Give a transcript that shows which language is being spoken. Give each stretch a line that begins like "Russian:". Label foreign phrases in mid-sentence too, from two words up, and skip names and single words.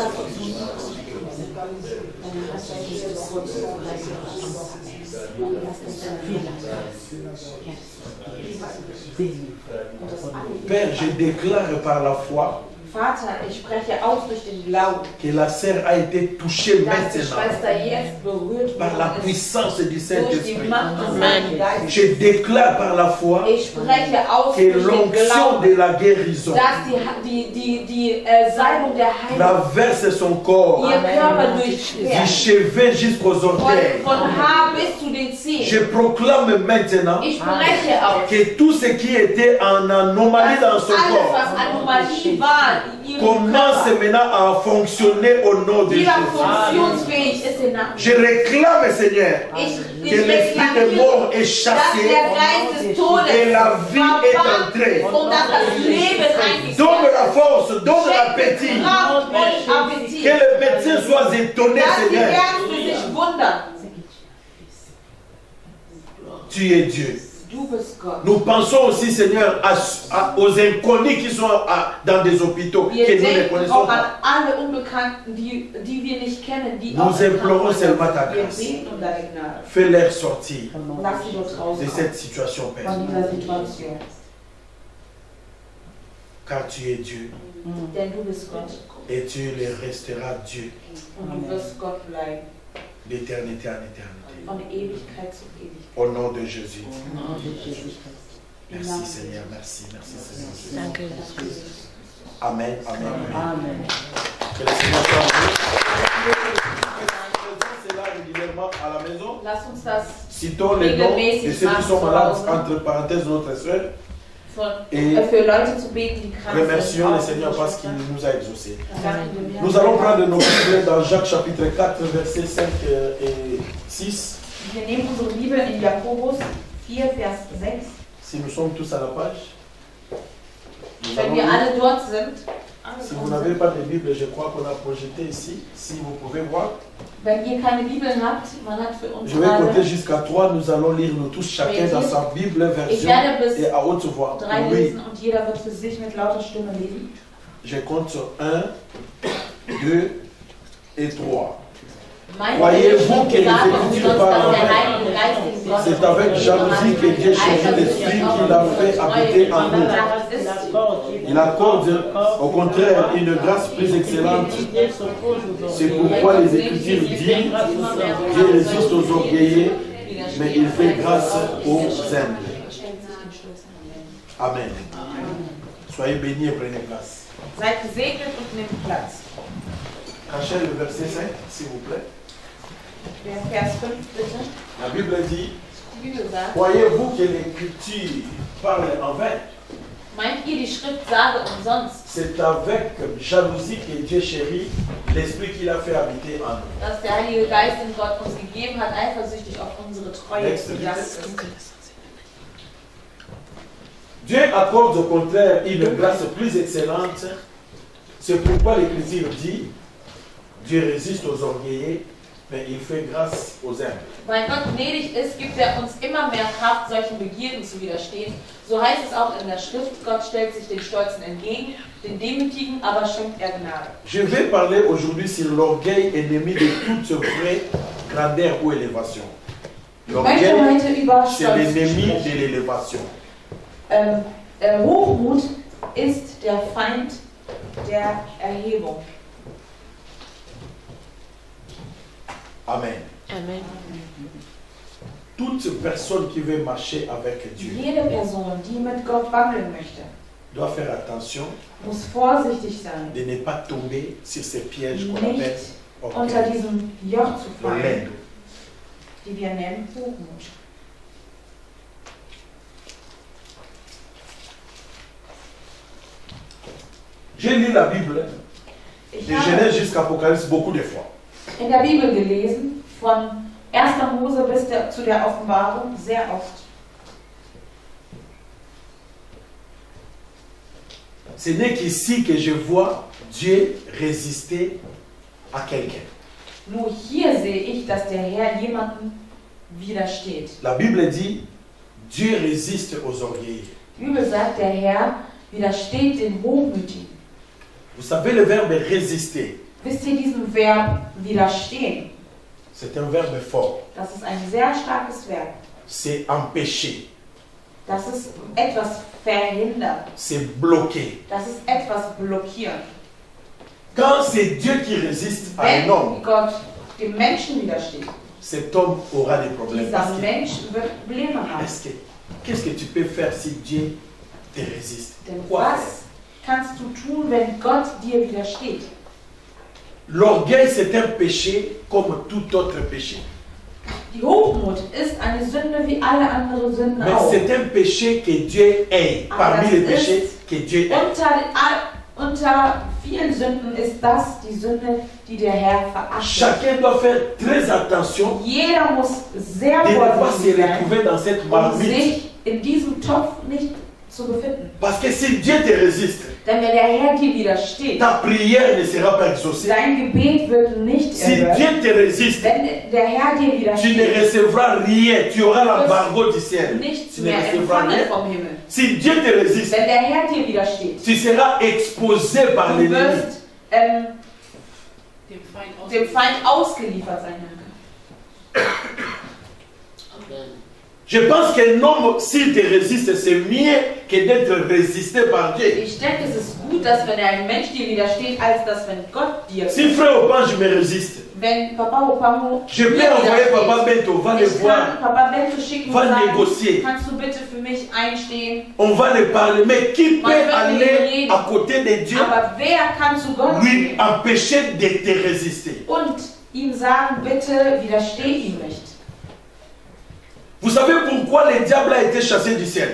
French: Père, je déclare par la foi
German: Vater, ich spreche aus durch den Glauben,
French: que la sœur a été touchée
German: dass die
French: maintenant
German: Schwester jetzt berührt
French: par la
German: worden ist
French: puissance du
German: durch die
French: Saint-Esprit.
German: Macht des Heiligen Geistes.
French: Je déclare par la foi
German: Ich spreche aus
French: que
German: durch den
French: l'onction
German: Glauben,
French: de la guérison
German: dass die Salbung der Heilung
French: traverse son corps
German: ihr Körper
French: du
German: durchquert.
French: chevet jusqu'aux orteils.
German: Von Haar bis zu den Zehen.
French: Je proclame maintenant
German: Ich spreche aus,
French: que tout ce qui était en anomalie dans
German: dass
French: son
German: alles,
French: corps
German: was Anomalie war, in ihrem
French: commence
German: Körper
French: maintenant à fonctionner au nom de
German: wieder
French: Jésus.
German: funktionsfähig ist in Namen.
French: Je réclame, Seigneur,
German: Ich
French: que l'esprit de mort est
German: dass
French: chassé
German: der Geist des Todes
French: et la vie est
German: verbannt
French: entrée.
German: und dass das Leben eingekehrt
French: Donne la force, donne
German: Schenkt
French: l'appétit.
German: Kraft und Appetit.
French: Que le médecin soit étonné,
German: Dass die
French: Seigneur.
German: Ärzte sich wundern.
French: Tu es Dieu.
German: Du bist Gott.
French: Nous pensons aussi, Seigneur, aux inconnus qui sont dans des hôpitaux,
German: Wir
French: que nous ne
German: denken
French: connaissons
German: auch an
French: pas.
German: alle Unbekannten, die wir nicht kennen, die
French: Nous
German: auch
French: implorons
German: erkrankt
French: seulement
German: sind.
French: ta
German: Wir
French: grâce.
German: beten um deine Gnade.
French: Fais-les sortir
German: Lass sie uns
French: de
German: rauskommen
French: cette situation, Père.
German: von dieser Situation.
French: Car tu es Dieu
German: Denn du bist Gott
French: et tu le resteras Dieu
German: und du wirst Gott bleiben.
French: d'éternité en éternité.
German: Von Ewigkeit zu Ewigkeit.
French: Au nom de Jésus.
German: Im Namen Jesu.
French: Merci Seigneur, merci, merci Seigneur.
German: Danke.
French: Amen, amen, amen.
German: Amen.
French: Que le Seigneur soit en vous. C'est là régulièrement à la maison.
German: Lass uns das
French: Citons les noms de ceux qui sont malades, entre parenthèses, notre soeur. Et
German: für Leute zu beten, die krank sind.
French: remercions le Seigneur parce qu'il nous a exaucés.
German: Danken wir dem
French: Nous allons prendre nos Bibles dans Jacques chapitre 4, versets 5 et 6.
German: Wir nehmen unsere Bibel in Jakobus 4, Vers 6.
French: Si nous sommes tous à la page. Nous
German: Wenn
French: allons
German: wir
French: lire.
German: alle dort sind,
French: Si vous n'avez pas de Bible, je crois qu'on a projeté ici. Si vous pouvez voir.
German: wenn ihr keine Bibel habt, man hat für uns
French: Je vais compter
German: gerade
French: jusqu'à 3. Nous allons lire nous tous chacun dans sa Bible
German: Ich
French: version
German: werde bis
French: et à haute voix.
German: 3
French: Oui.
German: lesen und jeder wird für sich mit lauter Stimme lesen.
French: Je compte sur 1, 2 et 3.
German: Mein
French: Croyez-vous que les
German: Sagen
French: Écritures
German: uns,
French: parlent
German: dass der
French: vrai?
German: Heilige Geist den Gott
French: C'est avec jalousie que Dieu chérit l'esprit qu'il a fait habiter en nous. Il accorde au contraire une grâce plus excellente. C'est pourquoi les Écritures disent Dieu résiste aux orgueilleux, mais il fait grâce aux humbles. Amen. Soyez bénis et prenez place.
German: Seid gesegnet und nehmt Platz.
French: Cachez le verset 5, s'il vous plaît.
German: Der Vers 5 bitte.
French: La Bible dit
German: Die Bibel sagt,
French: croyez-vous que l'Écriture parle en vain?
German: meint ihr, die Schrift sage umsonst,
French: C'est avec jalousie que Dieu chérit l'esprit qu'il a fait habiter en nous.
German: dass der Heilige Geist, den Gott uns gegeben hat, eifersüchtig auf unsere Treue Nächste zu Bitte. ist.
French: Dieu accorde au contraire une grâce plus excellente. C'est pourquoi l'Écriture dit, Dieu résiste aux orgueilleux, mais il fait grâce aux humbles.
German: Weil Gott gnädig ist, gibt er uns immer mehr Kraft, solchen Begierden zu widerstehen. So heißt es auch in der Schrift, Gott stellt sich den Stolzen entgegen, den Demütigen aber schenkt er Gnade.
French: Je vais parler aujourd'hui sur l'orgueil, ennemi de toute vraie grandeur ou élévation. L'orgueil, c'est l'ennemi de l'élévation.
German: Hochmut ist der Feind der Erhebung. Amen. Amen.
French: Toute personne qui veut marcher avec Dieu
German: Jede Person, die mit Gott wandeln möchte,
French: doit faire attention
German: muss vorsichtig sein,
French: de ne pas tomber sur ces pièges qu'on appelle
German: nicht unter
French: orgueil,
German: diesem Joch zu fallen,
French: l'orgueil.
German: die wir nennen Hochmut.
French: J'ai lu la Bible
German: Ich
French: de
German: habe
French: Genèse jusqu'à Apocalypse beaucoup de fois.
German: in der Bibel gelesen, von 1. Mose bis zu der Offenbarung, sehr oft.
French: Ce n'est qu'ici que je vois Dieu résister à quelqu'un.
German: Nur hier sehe ich, dass der Herr jemandem widersteht.
French: La Bible dit, Dieu résiste aux orgueilleux.
German: Die Bibel sagt, der Herr widersteht den Hochmütigen.
French: Vous savez le verbe résister,
German: Wisst ihr diesen Verb widerstehen?
French: c'est un verbe fort.
German: Das ist ein sehr starkes Verb.
French: C'est empêcher,
German: Das ist etwas verhindern.
French: c'est bloquer.
German: Das ist etwas blockieren.
French: Quand c'est Dieu qui résiste à un homme,
German: Wenn Gott dem Menschen widersteht,
French: cet homme aura des problèmes.
German: dieser
French: Parce que,
German: Mensch wird Probleme haben.
French: qu'est-ce que tu peux faire si Dieu te résiste?
German: Denn
French: Quoi faire?
German: was kannst du tun, wenn Gott dir widersteht?
French: L'orgueil, c'est un péché comme tout autre péché.
German: Die Hochmut ist eine Sünde wie alle anderen Sünden
French: Mais
German: auch.
French: c'est un péché que Dieu hait. Parmi les péchés que Dieu hait.
German: Unter vielen Sünden ist das die Sünde, die der Herr verachtet.
French: Chacun doit faire très attention
German: Jeder muss sehr
French: de ne pas se
German: vorsichtig sein,
French: retrouver dans cette
German: um
French: marmite.
German: sich in diesem Topf nicht zu befinden.
French: Parce que si Dieu te résiste,
German: Denn wenn der Herr dir widersteht,
French: ta prière ne sera pas exaucée.
German: dein Gebet wird nicht
French: Si
German: erhört.
French: Dieu te résiste,
German: Wenn der Herr dir
French: tu ne
German: widersteht,
French: recevras rien. Tu auras l'embargo du ciel.
German: nichts
French: Tu ne
German: mehr
French: recevras
German: empfangen
French: rien.
German: vom Himmel.
French: Si Dieu te résiste,
German: Wenn der Herr dir widersteht,
French: tu seras exposé par
German: du
French: l'ennemi.
German: wirst dem Feind ausgeliefert sein.
French: Je pense qu'un homme, s'il te résiste, c'est mieux que d'être résisté par Dieu.
German: Ich denke, es ist gut, dass wenn ein Mensch dir widersteht, als dass wenn Gott dir
French: Si frère Opange me résiste,
German: Wenn Papa Opamu
French: je peux envoyer Papa Bento, va le
German: ich
French: voir,
German: kann Papa Bento schicken und
French: va
German: sagen,
French: négocier.
German: kannst du bitte für mich einstehen?
French: On va le parler. Mais qui peut aller à côté de Dieu,
German: Aber wer kann zu Gott
French: lui
German: gehen
French: empêcher de te résister?
German: und ihm sagen, bitte widersteh ihm nicht?
French: Vous savez pourquoi le diable a été chassé du ciel?